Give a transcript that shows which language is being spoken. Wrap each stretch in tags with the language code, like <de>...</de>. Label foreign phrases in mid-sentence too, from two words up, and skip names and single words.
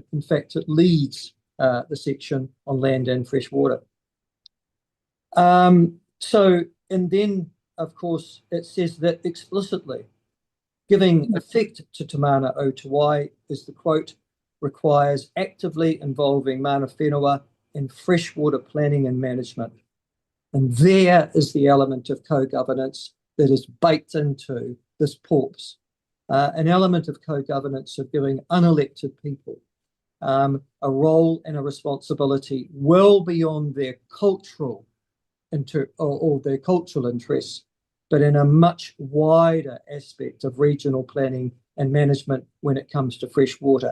<en>In fact, it leads the section on land and freshwater. And then, of course, it says that explicitly, giving effect to Te Mana o Te Wai is the quote, requires actively involving</en> <mi>mana whenua</mi> <en>in freshwater planning and management. And there is the element of co-governance that is baked into this PORPS. An element of co-governance of giving unelected people a role and a responsibility well beyond their cultural or their cultural interests, but in a much wider aspect of regional planning and management when it comes to fresh water.</en>